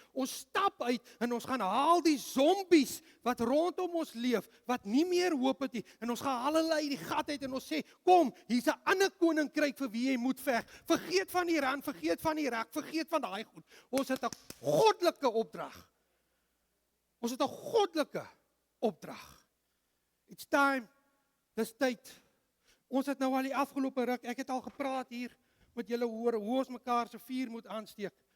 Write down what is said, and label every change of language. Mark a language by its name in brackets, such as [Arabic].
[Afrikaans] Ons stap uit en ons gaan haal die zombies wat rondom ons leef, wat nie meer hoop het nie, en ons gaan hulle uit die gat uit en ons sê, kom, hier's 'n ander koninkryk vir wie jy moet veg. Vergeet van Iran, vergeet van Irak, vergeet van daai goed. Ons het 'n goddelike opdrag. Ons het 'n goddelike opdrag. [English] It's time. [Afrikaans] Dis tyd. Ons het nou al die afgelope ruk, ek het al gepraat hier met julle hoor hoe ons mekaar se vuur moet aansteek.